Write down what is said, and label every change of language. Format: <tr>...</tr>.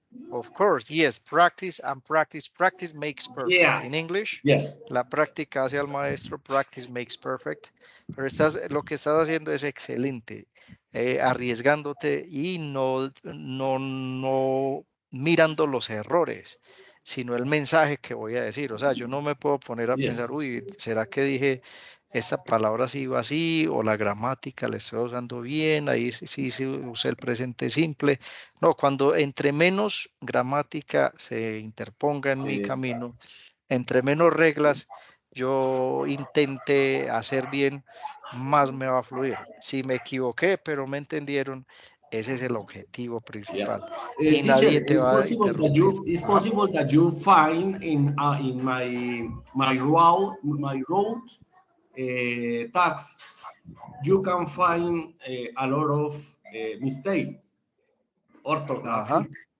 <en>Of course, yes, practice and practice. Practice makes perfect. Yeah. In English, Yeah.</en> <es>la práctica hace al maestro,</es> <en>practice makes perfect.</en> <es>Pero lo que estás haciendo es excelente, arriesgándote y no mirando los errores, sino el mensaje que voy a decir. O sea, yo no me puedo poner a pensar, uy, ¿será que dije esta palabra sí iba así? O la gramática la estoy usando bien, ahí sí usé el presente simple. No, cuando entre menos gramática se interponga en mi camino, entre menos reglas yo intente hacer bien, más me va a fluir. Si me equivoqué, pero me entendieron, ese es el objetivo principal. Y</es> <en>Teacher,</en> <es>nadie te va a interrumpir.</es> <en>It's possible that you find in my route tax, you can find a lot of mistake, orthographic.</en>